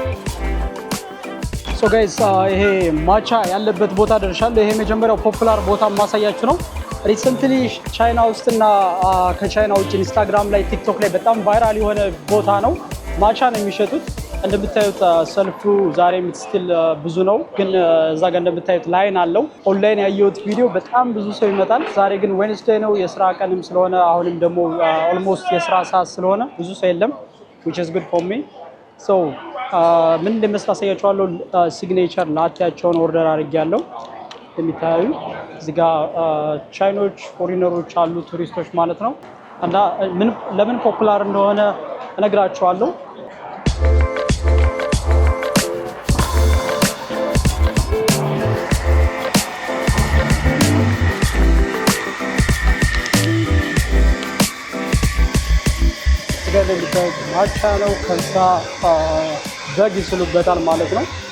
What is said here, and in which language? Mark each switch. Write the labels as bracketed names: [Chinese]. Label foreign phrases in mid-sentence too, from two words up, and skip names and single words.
[Amharic] So guys ይሄ ማቻ ያለበት ቦታ ደርሻለሁ። ይሄ መጀመሪያው ፖፑላር ቦታ ማሳያችሁ ነው። ሪሰንትሊ ቻይና ውስጥና ከቻይና ውጭ ኢንስታግራም ላይ ቲክቶክ ላይ በጣም ቫይራል የሆነ ቦታ ነው። ማቻ ነው የሚሸጡት። እንደምታዩት ሰልፉ ዛሬ ስቲል ብዙ ነው፣ ግን እዛ ጋር እንደምታዩት ላይን አለው። ኦንላይን ያየሁት ቪዲዮ በጣም ብዙ ሰው ይመጣል። ዛሬ ግን ዌድነስዴይ ነው፣ የስራ ቀንም ስለሆነ አሁንም ደግሞ ኦልሞስት የስራ ሰዓት ስለሆነ ብዙ ሰው የለም [English] which is good for me. [Amharic] So ምን እንደመስል አሳያችኋለሁ። ሲግኔቸር ላቴያቸውን ኦርደር አድርጌያለሁ። እንደሚታዩ እዚህ ጋር ቻይኖች ፎሪነሮች አሉ፣ ቱሪስቶች ማለት ነው። እና ለምን ፖፑላር እንደሆነ እነግራችኋለሁ። ማቻ ነው። ከዛ በግ ይስሉበታል ማለት ነው።